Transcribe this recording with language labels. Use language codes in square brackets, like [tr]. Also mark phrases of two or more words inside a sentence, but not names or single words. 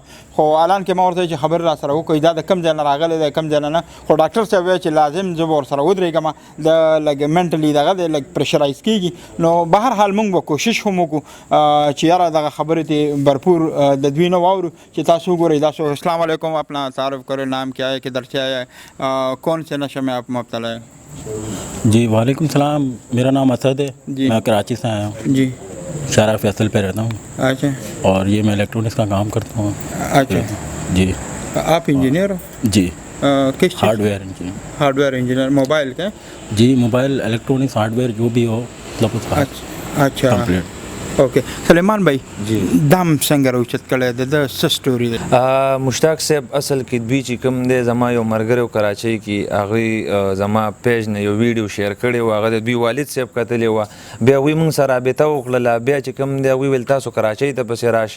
[ps] خو الان کې ما ورته چې خبرې را سره وکړئ دا د کوم ځای نه راغلی دی کوم ځای نه. خو ډاکټر صاحب وایي چې لازم زه به ورسره ودرېږم، د لږ منټلي دغه دی لږ پرشرایز کېږي. نو به هر حال موږ به کوشش هم وکړو چې یاره دغه خبرې ته भरपूर د دوی نه واورو چې تاسو وګورئ. [ar] تاسو السلام علیکم، [ur] اپنا تعارف کریں، نام کیا ہے، کدھر سے آیا ہے، کون سے نشے میں آپ مبتلا ہے? جی [ar] وعلیکم سلام, [ur] میرا نام اسد ہے، میں کراچی سے آیا ہوں جی، شارع فیصل پہ رہتا ہوں. अच्छा, اور یہ میں الیکٹرانکس کا کام کرتا ہوں. अच्छा जी, آپ انجینئر ہو? जी, किस [en] hardware engineer. hardware engineer, mobile का? [ur] जी, [en] mobile electronics hardware [ur] جو بھی ہو مطلب اس کا अच्छा कंप्लीट। اوکے سلیمان بھائی جی, [ps] दाम څنګه راوچت کړی د څه سټوري دی؟ مشتاق صاحب اصل کې دوی چې کوم دی زما یو ملګری و کراچۍ کې، هغوی زما پیج نه یو ویډیو شیر کړی و، هغه د دوی والد صاحب کتلی وه. بیا هغوی موږ سره رابطه وکړله. بیا چې کوم دی هغوی ویل تاسو کراچۍ ته پسې راشئ.